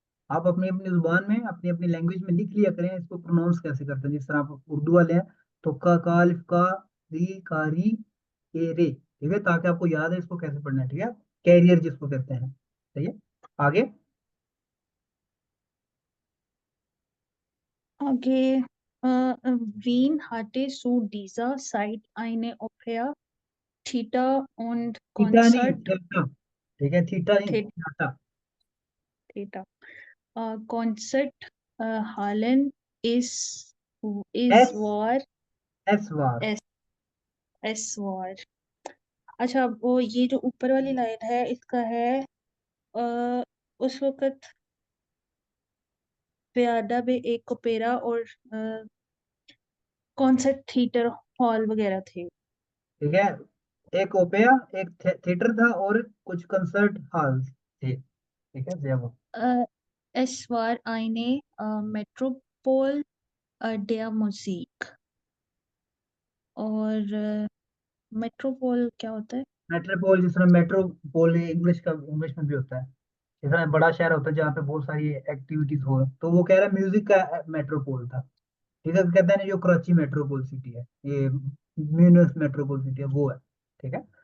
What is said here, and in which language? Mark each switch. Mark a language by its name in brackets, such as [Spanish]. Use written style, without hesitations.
[Hindi] आप अपनी अपनी जुबान में, अपनी अपनी लैंग्वेज में लिख लिया करें इसको प्रोनाउंस कैसे करते हैं, जिस तरह आप उर्दू वाले हैं तो का कालिफ का री कारी ए रे, ठीक है, ताकि आपको याद है इसको कैसे पढ़ना है। ठीक है। कैरियर जिसको कहते हैं, सही है। आगे। आगे [German] Wien hatte zu dieser Zeit eine Oper, Theater und [Hindi] theta नहीं, [German] Konzert, [Hindi] थीटा, ठीक है, थीटा नहीं, [German] The- [Hindi] theta. [German] Theater, Konzert, Hallen एस, is war एस वार। S S war। [Hindi] अच्छा वो ये जो ऊपर वाली लाइन है इसका है अ, उस वक्त वियाना में एक ओपेरा और कॉन्सर्ट थिएटर हॉल वगैरह थे। ठीक है। एक ओपेरा, एक थिएटर था और कुछ कंसर्ट हॉल थे। ठीक है, जय वो। [German] Es war eine Metropol der Musik। [Hindi] और मेट्रोपोल क्या होता है? मेट्रोपोल, जिस तरह मेट्रोपोल इंग्लिश का, इंग्लिश में भी होता है। जिस तरह बड़ा शहर होता है जहाँ पे बहुत सारी एक्टिविटीज हो, तो वो कह रहा है म्यूजिक का मेट्रोपोल था। ठीक है। कहते हैं ना जो कराची मेट्रोपोल सिटी है, ये म्यूनिस मेट्रोपोल सिटी है, वो है। ठीक है।